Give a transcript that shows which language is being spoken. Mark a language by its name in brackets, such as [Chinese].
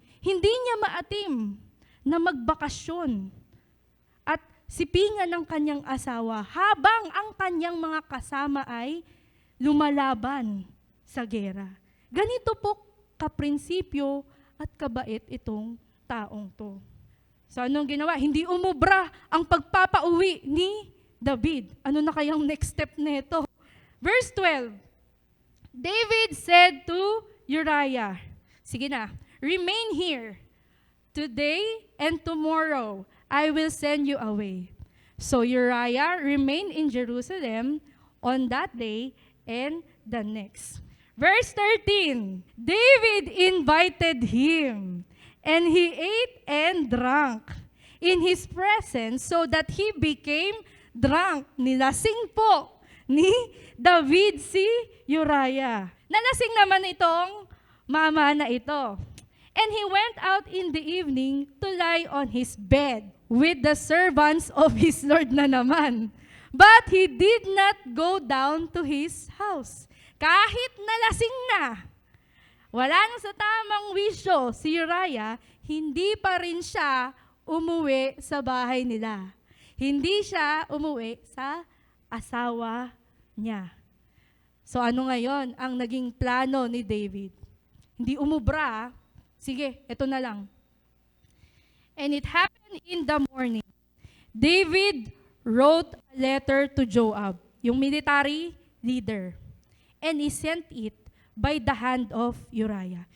[Filipino] Hindi niya maatim na magbakasyon at sipingan ng kanyang asawa habang ang kanyang mga kasama ay lumalaban sa gera. Ganito po kaprinsipyo at kabait itong taong to. So anong ginawa? Hindi umubra ang pagpapauwi ni David. Ano na kayang next step nito? Verse 12. [English] David said to Uriah, [Filipino] sige na, [English] remain here. Today and tomorrow, I will send you away. So Uriah remained in Jerusalem on that day and the next. Verse 13, David invited him, and he ate and drank in his presence so that he became drunk. [Filipino] Nilasing po ni David si Uriah. Nalasing naman itong mama na ito. [English] And he went out in the evening to lie on his bed with the servants of his Lord [Filipino] na naman. [English] But he did not go down to his house. [Filipino] Kahit nalasing na, wala na sa tamang wisyo si Uriah, hindi pa rin siya umuwi sa bahay nila. Hindi siya umuwi sa asawa niya. So ano ngayon ang naging plano ni David? Hindi umubra. Sige, ito na lang. [English] And it happened in the morning. David wrote a letter to Joab, yung military leader. And he sent it by the hand of Uriah.